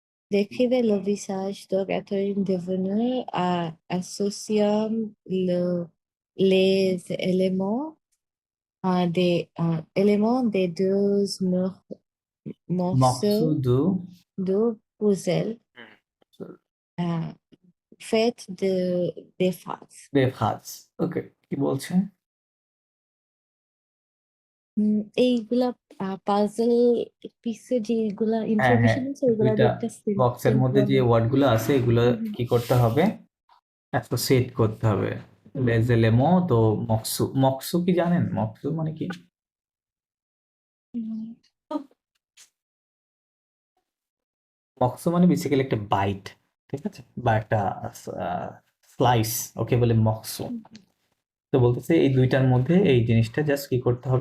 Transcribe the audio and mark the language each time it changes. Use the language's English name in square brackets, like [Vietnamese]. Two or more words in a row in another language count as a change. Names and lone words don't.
[French] Décrivez le visage de Catherine Deneuve associant les éléments des deux morceaux মকসুদু de puzzle uh, faits des phases. [Bangla] বেফাজ। ওকে, কি বলছে? এইগুলা পাজল পিসে যেগুলা হ্যাঁ, ইনফরমেশন আছে ওগুলা দুইটা একটা বক্সের মধ্যে যে ওয়ার্ডগুলো আছে এগুলো কি করতে হবে? অ্যাসোসিয়েট করতে হবে। [French] les éléments [Bangla] তো মকসু। মকসু কি জানেন? মকসু মানে কি? মকসু মানে বেসিক্যালি একটা বাইট, ঠিক আছে? বা একটা স্লাইস, ওকে বলে মকসু। তো বলতেছে এই দুইটার মধ্যে এই জিনিসটা জাস্ট কি করতে হবে?